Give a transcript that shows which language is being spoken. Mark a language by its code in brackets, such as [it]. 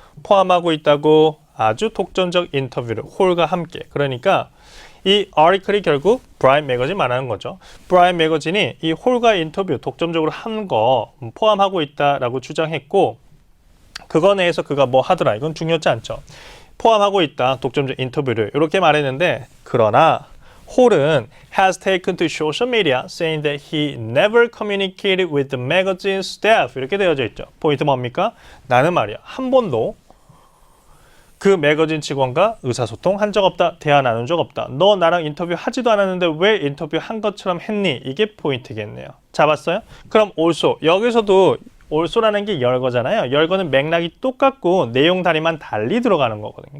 [ko] 포함하고 있다고 아주 독점적 인터뷰를 홀과 함께. 그러니까 이 아티클이 결국 브라이트 매거진 말하는 거죠. 브라이트 매거진이 이 홀과 인터뷰 독점적으로 한 거 포함하고 있다라고 주장했고 그거 내에서 그가 뭐 하더라. 이건 중요하지 않죠. 포함하고 있다. 독점적 인터뷰를 이렇게 말했는데 그러나 홀은 [en] has taken to social media saying that he never communicated with the magazine staff [ko] 이렇게 되어져 있죠. 포인트 뭡니까? 나는 말이야. 한 번도 그 매거진 직원과 의사소통 한 적 없다. 대화 나눈 적 없다. 너 나랑 인터뷰 하지도 않았는데 왜 인터뷰 한 것처럼 했니? 이게 포인트겠네요. 잡았어요? 그럼 also. 여기서도 also라는 게 열거잖아요. 열거는 맥락이 똑같고 내용 단위만 달리 들어가는 거거든요.